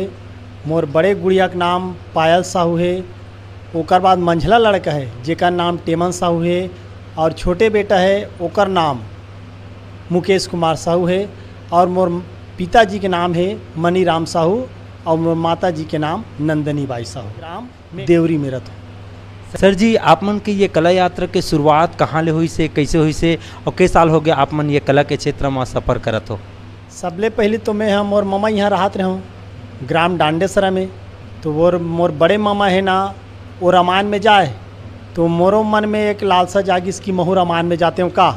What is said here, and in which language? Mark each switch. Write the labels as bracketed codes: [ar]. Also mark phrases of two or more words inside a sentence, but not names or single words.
[hne] मोर बड़े गुड़िया का नाम पायल साहू है। ओकर बाद मंझला लड़का है जेकर नाम टेमन साहू है और छोटे बेटा है ओकर नाम मुकेश कुमार साहू है। और मोर पिताजी के नाम है मनी राम साहू और मोर माता जी के नाम नंदनी बाई साहू। राम देवरी मेरा तो। सर जी आप मन की ये कला यात्रा के शुरुआत कहाँ ले हुई से, कैसे हुई से और कई साल हो गया आप मन ये कला के क्षेत्र में सफ़र करत हो। सबले पहले तो मैं हम और मामा यहाँ रहत रहूँ ग्राम डांडेसरा में। तो वो मोर बड़े मामा है ना वो रामायण में जाए तो मोरो मन में एक लालसा जागिस की महू रामायण में जाते हूँ का।